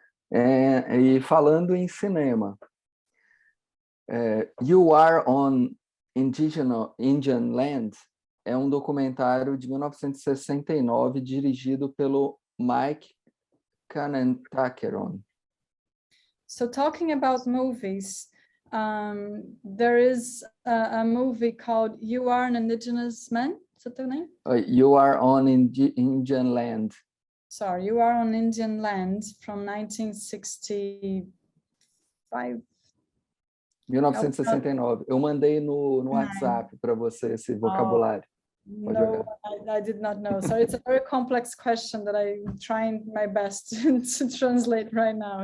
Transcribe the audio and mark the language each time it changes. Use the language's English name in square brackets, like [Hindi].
[Portuguese] E falando em cinema, You Are on Indian Land é um documentário de 1969 dirigido pelo Mike Kanentakeron. [English] So talking about movies, there is a movie called You Are an Indigenous Man. Is that the name? You Are on Indian Land. Sorry, You Are on Indian Land from 1965. 1969. [Portuguese] Eu mandei no WhatsApp para você esse vocabulário. [English] No, I did not know. So it's a very complex question that I'm trying my best to translate right now.